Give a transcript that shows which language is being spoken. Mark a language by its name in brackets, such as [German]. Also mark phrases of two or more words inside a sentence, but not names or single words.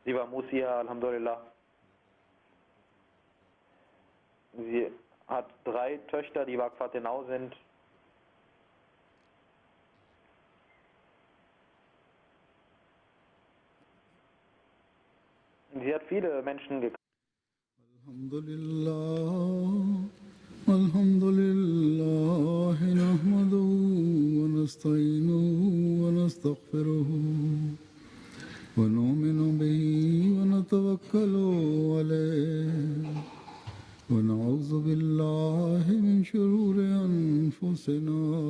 [German] Sie war Musia, Alhamdulillah. Sie hat 3 Töchter, die Waqfatenau sind. Sie hat viele Menschen gekauft. [Arabic] الحمد لله نحمده ونستعينه ونستغفره ونؤمن به ونتوكل عليه ونعوذ بالله من شرور أنفسنا